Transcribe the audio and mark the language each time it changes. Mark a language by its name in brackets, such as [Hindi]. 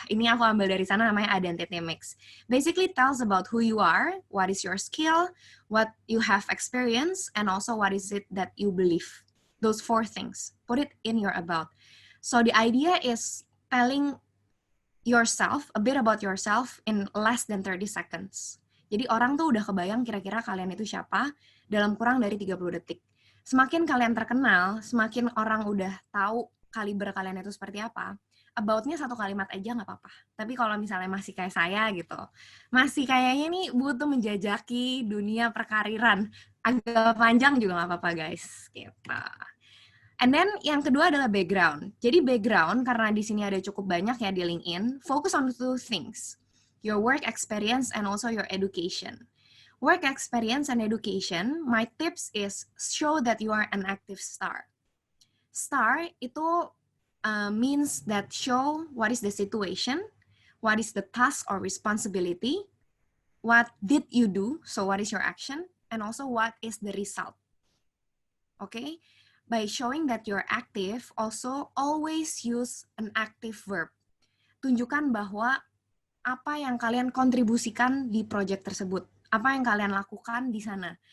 [Indonesian] Ini aku ambil dari sana, namanya Identity Mix. [English] Basically tells about who you are, what is your skill, what you have experience, and also what is it that you believe. Those 4 things. Put it in your about. So the idea is telling yourself, a bit about yourself in less than 30 seconds. [Indonesian] Jadi orang tuh udah kebayang kira-kira kalian itu siapa dalam kurang dari 30 detik. Semakin kalian terkenal, semakin orang udah tahu kaliber kalian itu seperti apa, about-nya 1 kalimat aja nggak apa-apa. Tapi kalau misalnya masih kayak saya gitu, masih kayaknya nih butuh menjajaki dunia perkariran, agak panjang juga nggak apa-apa guys. Gitu. [English] And then [Indonesian] yang kedua adalah background. Jadi background, karena di sini ada cukup banyak ya di LinkedIn, [English] focus on 2 things. Your work experience and also your education. Work experience and education, my tips is show that you are an active star. Star itu means that show what is the situation, what is the task or responsibility, what did you do, so what is your action, and also what is the result. Okay? By showing that you're active, also always use an active verb. [Indonesian] Tunjukkan bahwa apa yang kalian kontribusikan di project tersebut, apa yang kalian lakukan di sana.